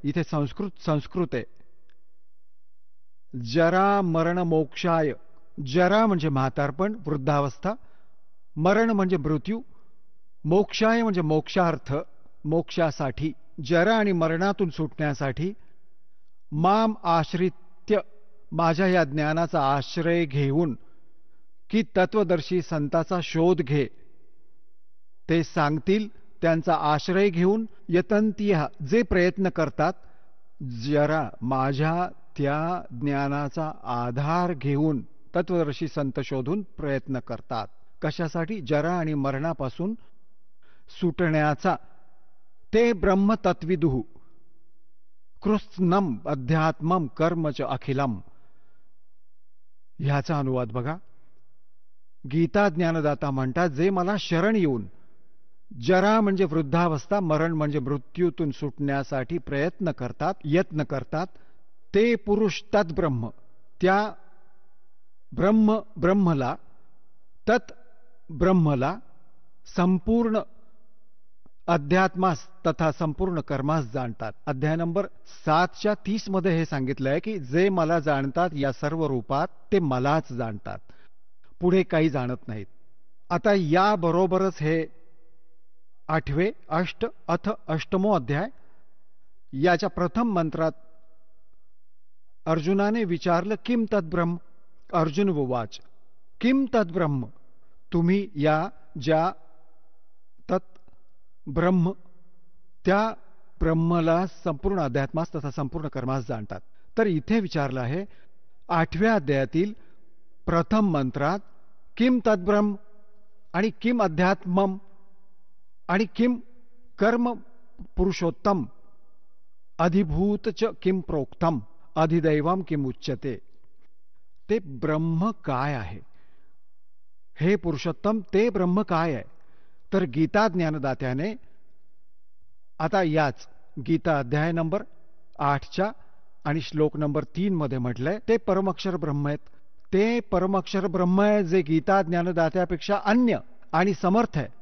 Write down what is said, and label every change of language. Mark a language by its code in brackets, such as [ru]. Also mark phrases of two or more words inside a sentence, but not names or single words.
[mr] इथे संस्कृत आहे. [sa] जरा मरण मोक्षाय, [mr] जरा म्हणजे म्हातारपण, वृद्धावस्था, मरण म्हणजे मृत्यू, मोक्षाय म्हणजे मोक्षार्थ, मोक्षासाठी, जरा आणि मरणातून सुटण्यासाठी, [sa] माम आश्रित्य, [mr] माझ्या या ज्ञानाचा आश्रय घेऊन, की तत्वदर्शी संताचा शोध घे, ते सांगतील त्यांचा आश्रय घेऊन, यतंतिह, जे प्रयत्न करतात, जरा माझ्या त्या ज्ञानाचा आधार घेऊन तत्वदर्शी संत शोधून प्रयत्न करतात. कशासाठी? जरा आणि मरणापासून सुटण्याचा. [sa] ते ब्रह्मतत्विदुः कृत्स्नम अध्यात्मम कर्म च अखिलम. [mr] ह्याचा अनुवाद बघा. गीता ज्ञानदाता म्हणतात, जे मला शरण येऊन, जरा म्हणजे वृद्धावस्था, मरण म्हणजे मृत्यूतून सुटण्यासाठी प्रयत्न करतात, यत्न करतात, ते पुरुष तद्ब्रह्म, त्या ब्रह्मला, तत् ब्रह्मला संपूर्ण अध्यात्मास तथा संपूर्ण कर्मास जाणतात. अध्याय नंबर 7:30 मध्ये हे सांगितलंय की जे मला जाणतात या सर्व रूपात ते मलाच जाणतात, पुढे काही जाणत नाहीत. आता या बरोबरच हे 8वे [sa] अथ अष्टमो अध्याय, [mr] याच्या प्रथम मंत्रात अर्जुनाने विचारलं [sa] किम तद्ब्रह्म. अर्जुन उवाच किम तद्ब्रह्म. [mr] तुम्ही या ज्या तत् ब्रह्म त्या ब्रह्मला संपूर्ण अध्यात्मास तथा संपूर्ण कर्मास जाणतात. तर इथे विचारलं आहे 8व्या अध्यायातील प्रथम मंत्रात [sa] किम तद्ब्रह्म [mr] आणि [sa] किम अध्यात्मम [mr] आणि [sa] किम कर्म पुरुषोत्तम अधिभूत च किम प्रोक्तम अधिदैवम किम उच्यते. [mr] ते ब्रह्म काय आहे, हे पुरुषोत्तम ते ब्रह्म काय आहे. तर गीता ज्ञानदात्याने आता याच गीता अध्याय नंबर 8 आणि श्लोक नंबर 3 मध्ये म्हटलंय ते परमक्षर ब्रह्म आहेत. ते परमक्षर ब्रह्म आहे जे गीता ज्ञानदात्यापेक्षा अन्य आणि समर्थ आहे.